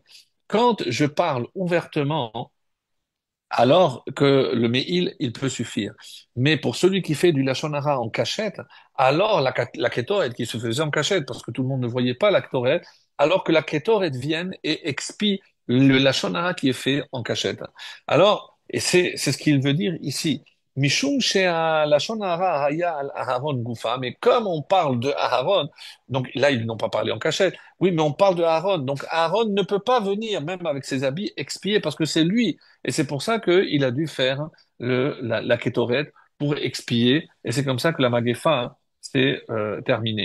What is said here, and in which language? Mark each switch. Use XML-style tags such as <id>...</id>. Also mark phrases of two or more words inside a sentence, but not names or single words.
<fr>Quand je parle ouvertement, alors que le Meil, il peut suffire. Mais pour celui qui fait du</fr> <he>לשון הרע</he> <fr>en cachette, alors la Kétoret qui se faisait en cachette, parce que tout le monde ne voyait pas la Kétoret, alors que la Kétoret vienne et expie le</fr> <he>לשון הרע</he> <fr>qui est fait en cachette. Alors, et c'est ce qu'il veut dire ici.</fr> <he>משום שהלשון הרע היה על אהרן גופה,</he> <fr>mais comme on parle de Aharon, donc là ils n'ont pas parlé en cachette, oui, mais on parle de Aaron, donc Aaron ne peut pas venir, même avec ses habits, expier, parce que c'est lui et c'est pour ça qu'il a dû faire la kétorette pour expier. Et c'est comme ça que la Magéfa s'est terminée.</fr>